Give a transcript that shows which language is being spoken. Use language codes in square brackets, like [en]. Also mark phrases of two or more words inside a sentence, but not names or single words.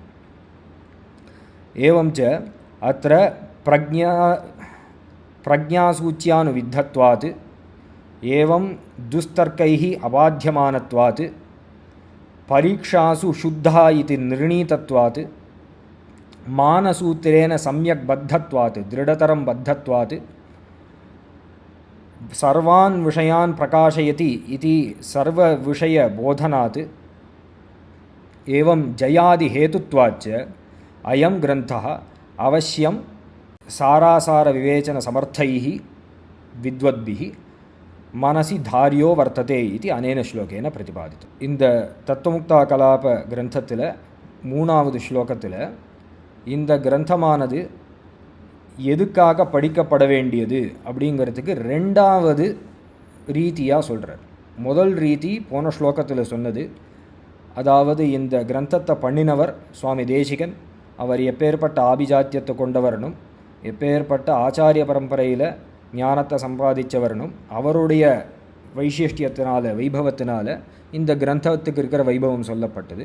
[sa] एवञ्च अत्र प्रज्ञासूच्यानुविद्धत्वात् एवं दुस्तर्कैः अबाध्यमानत्वात् परीक्षासु शुद्धः इति निर्णीतत्वात् मानसूत्रेण सम्यक् बद्धत्वात् दृढतरं बद्धत्वात् सर्वान् विषयान् प्रकाशयति इति सर्वविषयबोधनात् एवं जयादिहेतुत्वाच्च अयं ग्रन्थः अवश्यं सारासारविवेचनसमर्थैः विद्वद्भिः मनसि धार्यो वर्तते इति अनेन श्लोकेन प्रतिपादितम्. [ta] இந்த தத்துவமுக்தாகலாப கிரந்தத்தில் 3வது ஸ்லோகத்தில் இந்த கிரந்தமானது எதுக்காக படிக்கப்பட வேண்டியது அப்படிங்கிறதுக்கு 2வது ரீதியாக சொல்கிறார். முதல் ரீதி போன ஸ்லோகத்தில் சொன்னது, அதாவது இந்த கிரந்தத்தை பண்ணினவர் சுவாமி தேசிகன், அவர் எப்பேற்பட்ட ஆபிஜாத்தியத்தை கொண்டவரனும் எப்பேற்பட்ட ஆச்சாரிய பரம்பரையில் ஞானத்தை சம்பாதிச்சவரனும் அவருடைய வைசிஷ்டியத்தினால வைபவத்தினால இந்த கிரந்தத்துக்கு இருக்கிற வைபவம் சொல்லப்பட்டது.